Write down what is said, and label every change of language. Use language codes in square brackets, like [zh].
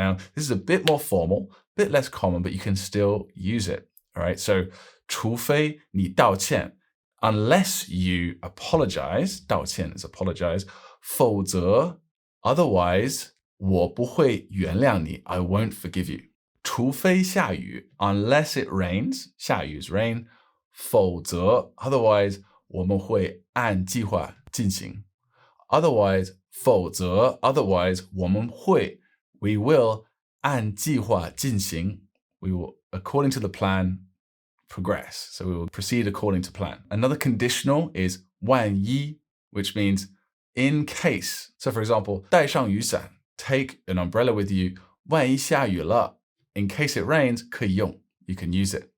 [en] Now, this is a bit more formal, a bit less common, but you can still use it. All right, so 除非你道歉, unless you apologize, 道歉 is apologize, 否则 otherwise 我不会原谅你, I won't forgive you. [zh] 除非下雨 unless it rains, 下雨 is rain, 否则 otherwise 我们会按计划进行. Otherwise 否则 otherwise 我们会 we will 按计划进行. [en] We will, according to the plan, progress. So we will proceed according to plan. Another conditional is 万一, which means in case. So for example, 带上雨伞, take an umbrella with you. 万一下雨了, in case it rains, 可以用. You can use it.